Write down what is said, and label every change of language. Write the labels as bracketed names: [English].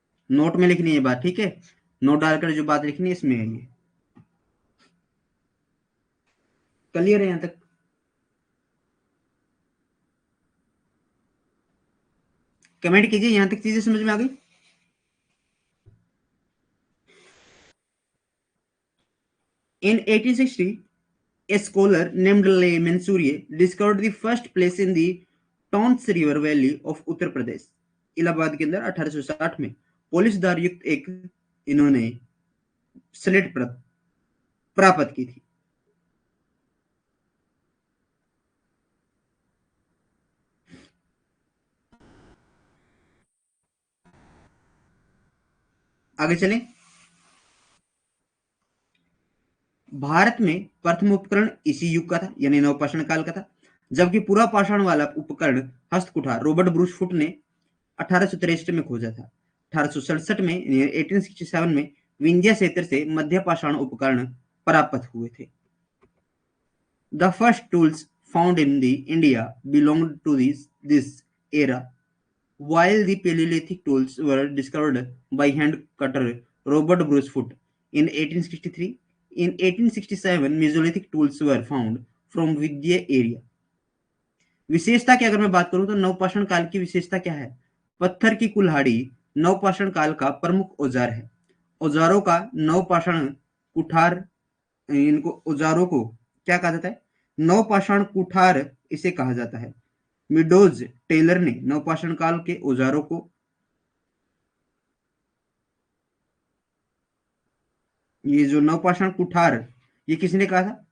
[Hindi] Note में लिखनी है बात, ठीक है? नोट डालकर जो बात लिखनी है इसमें है ये। क्लियर है यहां तक? कमेंट कीजिए, यहां तक चीजें समझ में आ गई? [English] In 1860, a scholar named Le Mansourier discovered the first place in the Tons river valley of Uttar Pradesh. [Hindi] Allahabad के अंदर 1860 में पोलिसदार युक्त एक इन्होंने स्लेट प्राप्त की थी। आगे चलें। भारत में प्रथम उपकरण इसी युग का था, यानी नवपाषाण काल का था, जबकि पूरा पाषाण वाला उपकरण हस्तकुठार रॉबर्ट ब्रूसफुट ने 1863 में खोजा था। 1867 में 1867 में विंध्य क्षेत्र से मध्य पाषाण उपकरण प्राप्त हुए थे। [English] The first tools found in the India belonged to this era, while the Paleolithic tools were discovered by hand cutter Robert Brucefoot in 1863. In 1867, Mesolithic tools were found from Vidya area. [Hindi] विशेषता की अगर मैं बात करूं तो नवपाषाण काल की विशेषता क्या है? पत्थर की कुल्हाड़ी नवपाषाण काल का प्रमुख औजार है। औजारों का नवपाषाण कुठार, इनको औजारों को क्या कहा जाता है? नवपाषाण कुठार इसे कहा जाता है। मिडोज टेलर ने नवपाषाण काल के औजारों को, ये जो नवपाषाण कुठार, ये किसने कहा था?